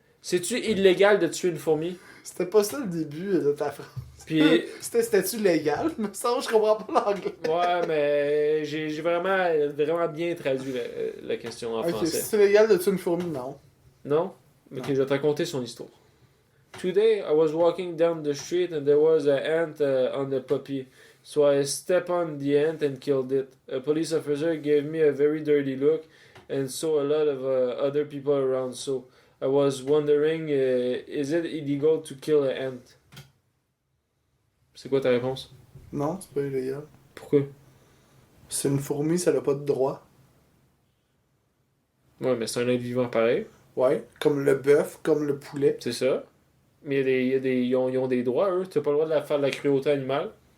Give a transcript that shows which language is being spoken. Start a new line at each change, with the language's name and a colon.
French: C'est-tu illégal de tuer une fourmi? C'était pas ça le début de ta phrase. Puis, C'était-tu légal? Mais ça, je comprends pas l'anglais. ouais, mais j'ai vraiment bien traduit la question en Ok, français. si c'est légal de tuer une fourmi, non. Non? Ok, je vais te raconter son histoire.
English: Today, I was walking down the street and there was an ant on the puppy. So I stepped on the ant and killed it. A police officer gave me a very dirty look and saw a lot of other people around. So I was wondering, is it illegal to kill an ant?
French: C'est quoi ta réponse? Non, c'est pas illégal. Pourquoi? C'est une fourmi, ça n'a pas de droit. Ouais, mais c'est un être vivant pareil. Ouais. Comme le bœuf, comme le poulet. C'est ça. Mais ils ont des droits, eux. Tu n'as pas le droit de faire de la cruauté animale.